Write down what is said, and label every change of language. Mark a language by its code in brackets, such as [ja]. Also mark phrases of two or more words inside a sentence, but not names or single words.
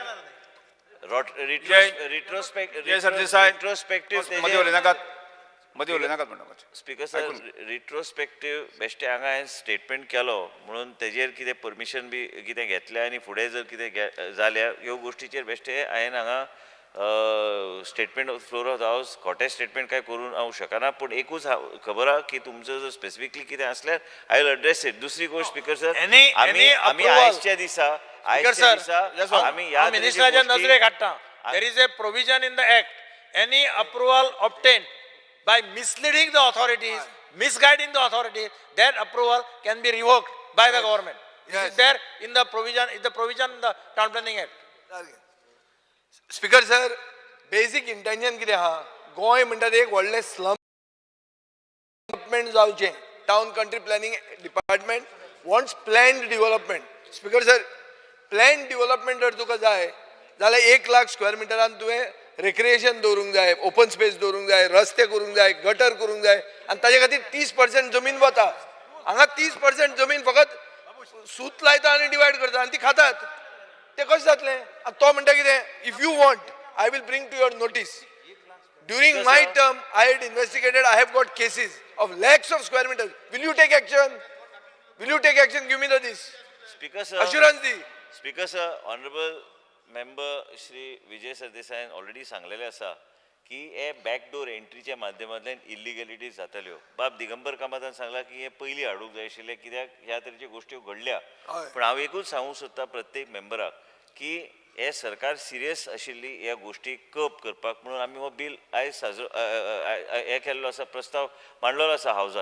[en] Speaker sir retrospective [kok] बेश्टे हांगा हांवें स्टेटमेंट केलो म्हणून तेजेर कितें परमिशन बी कितें घेतलें आनी फुडें जर कितें जाल्या ह्यो गोश्टीचेर बेश्टे हांवें हांगा [en] statement floor of the House [kok] खोटें स्टेटमेंट काय करून हांव शकना. पूण एकूच खबर आहा की तुमचो जर स्पेसिफिकली कितें असल्यार [en] I will address it. [kok] दुसरी गोश्ट [en] Speaker sir [kok] आमी आयजच्या दिसा मिनिस्टराच्या नजरेक हाडटा. [en] There is a provision in the act. Any approval obtained by misleading the authorities, misguiding the authorities, that approval can be revoked by the government. This is there in the provision in the Town Planning Act. Speaker sir basic intention [kok] कितें आहा गोंय म्हणटा ते एक व्हडलें [en] slum development [kok] जावचें. [en] Town Country Planning Department wants planned development. Speaker sir planned development [kok] जर तुका जाय जाल्यार 1 लाख स्क्वेअर मिटरान तुवें रेक्रिएशन दवरूंक जाय [en] open space [kok] दवरूंक जाय रस्ते करूंक जाय गटर करूंक जाय आनी ताजे खातीर 30% जमीन वता. हांगा 30% जमीन फकत सूत लायता आनी डिवायड करता आनी ती खातात. ते कशें जातलें. आनी तो म्हणटा कितें [en] if you want I will bring to your notice. During my term I had investigated I have got cases of lakhs of square meters. Will you take action? Will you take action? Give me this. Speaker sir. [kok] Assurance दी. [en] Speaker sir, honorable member Shri Vijay Sardesayan already [kok] सांगलेले आसा की हे बॅकडोर एंट्रीच्या माध्यमांतल्यान इलिगॅलिटीज जाताल्यो. बाब दिगंबर कामतान सांगला की हे पयलीं हाडूंक जाय आशिल्लें कित्याक ह्या तरेच्यो गोश्टी घडल्या. पण हांव एकूच सांगूंक सोदता प्रत्येक मेंबराक की हे सरकार सिरियस आशिल्ली ह्या गोश्टी कप करपाक म्हणून आमी हो बील आयज हे केल्लो आसा, प्रस्ताव मांडलेलो आसा हावजान.